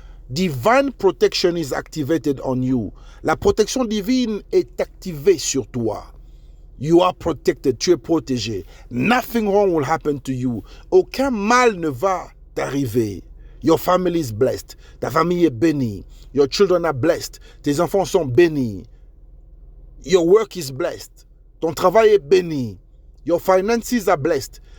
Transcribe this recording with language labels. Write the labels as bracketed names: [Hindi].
[English] Divine protection is activated on you. [French] La protection divine est activée sur toi. [English] You are protected. [French] Tu es protégé. [English] Nothing wrong will happen to you. [French] Aucun mal ne va t'arriver. [English] Your family is blessed. [French] Ta famille est bénie. [English] Your children are blessed. [French] Tes enfants sont bénis. [English] Your work is blessed. [French] Ton travail est béni. [English] Your finances are blessed.